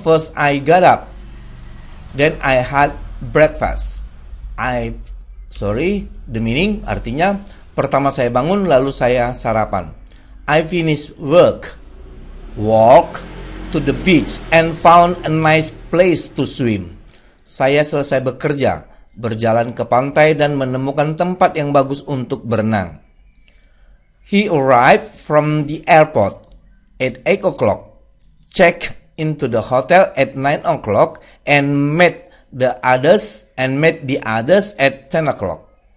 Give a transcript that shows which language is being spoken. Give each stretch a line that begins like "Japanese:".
English: First, I got up. Then I had breakfast. The meaning
Indonesian: artinya pertama saya bangun lalu saya sarapan.
English: I finished work, walk to the beach and found a nice place to swim.
Indonesian: Saya selesai bekerja, berjalan ke pantai dan menemukan tempat yang bagus untuk berenang.
English: He arrived from the airport at 8 o'clock, checked into the hotel at 9 o'clock, and made the others and met the others at 10 o'clock.